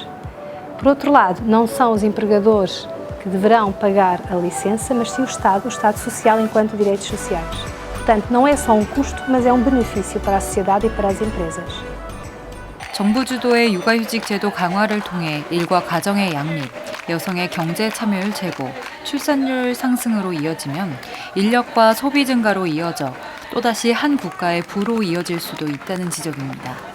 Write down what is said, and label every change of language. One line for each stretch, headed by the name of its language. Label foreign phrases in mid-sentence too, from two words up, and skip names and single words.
Portuguese: Por outro lado, não são os empregadores que deverão pagar a licença, mas sim o Estado social enquanto direitos sociais. Portanto, não é só custo, mas é benefício para a sociedade e para as empresas.
Korean: 정부 주도의 육아휴직 제도 강화를 통해 일과 가정의 양립, 여성의 경제 참여율 제고, 출산율 상승으로 이어지면 인력과 소비 증가로 이어져 또다시 한 국가의 부로 이어질 수도 있다는 지적입니다.